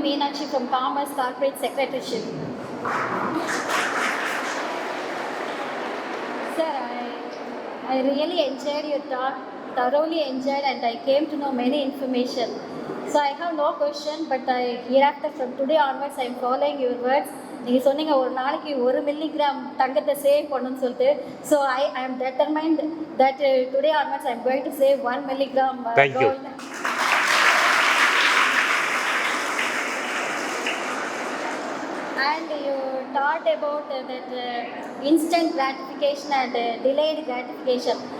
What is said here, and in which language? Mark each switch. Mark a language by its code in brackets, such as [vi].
[en] Meenakshi from Commerce Corporate Secretaryship. Sir, I really enjoyed your talk, thoroughly enjoyed, and I came to know many information. So I have no question, but hereafter from today onwards I am following your words. [ta] நீங்கள் சொன்னீங்க ஒரு நாளைக்கு 1 milligram தங்கத்தை save பண்ணணும்னு சொல்லிட்டு. [en] So I am determined that today onwards I am going to save 1 milligram gold. And you talked about that instant gratification and delayed gratification.